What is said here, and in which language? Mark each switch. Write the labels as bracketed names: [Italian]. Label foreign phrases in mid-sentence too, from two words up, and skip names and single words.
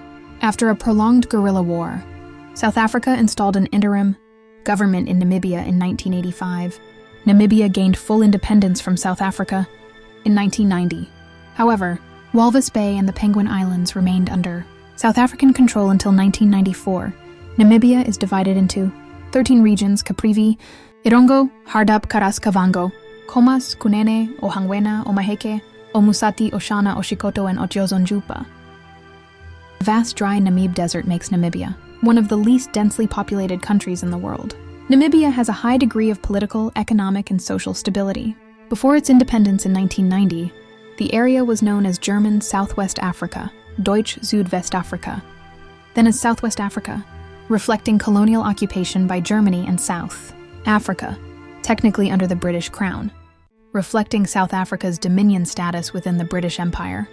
[English] After a prolonged guerrilla war, South Africa installed an interim government in Namibia in 1985. Namibia gained full independence from South Africa in 1990. However, Walvis Bay and the Penguin Islands remained under South African control until 1994. Namibia is divided into 13 regions: Caprivi, Irongo, Hardap, Karas, Kavango, Khomas, Kunene, Ohangwena, Omaheke, Omusati, Oshana, Oshikoto, and Otyozonjupa. The vast dry Namib Desert makes Namibia one of the least densely populated countries in the world. Namibia has a high degree of political, economic, and social stability. Before its independence in 1990, the area was known as German Southwest Africa, Deutsch Südwestafrika, then as Southwest Africa, reflecting colonial occupation by Germany and South Africa, technically under the British Crown, reflecting South Africa's dominion status within the British Empire.